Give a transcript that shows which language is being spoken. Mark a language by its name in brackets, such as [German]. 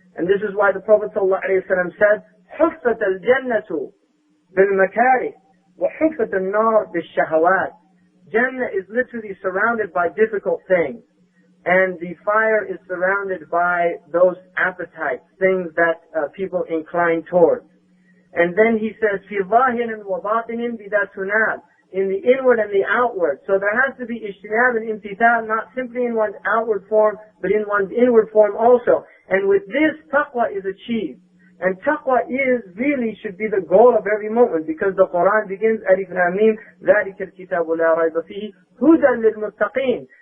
[English] And this is why the Prophet ﷺ said, [Arabic] حُفَّةَ الْجَنَّةُ بِالْمَكَارِهِ وَحُفَّةَ النَّارِ بِالشَّهَوَاتِ. [English] Jannah is literally surrounded by difficult things. And the fire is surrounded by those appetites, things that people incline towards. And then he says, [Arabic] فِي ظَاهِرٍ وَبَاطِنٍ بِذَا تُنَالٍ. [English] In the inward and the outward. So there has to be ijtinab and imtithal, not simply in one's outward form, but in one's inward form also. And with this, taqwa is achieved. And taqwa really should be the goal of every moment, because the Quran begins, Alif Lam Mim, [Arabic] ذَلِكَ الْكِتَابُ لَا رَيْبَ فِيهِ هُدًى لِلْمُتَّقِينَ.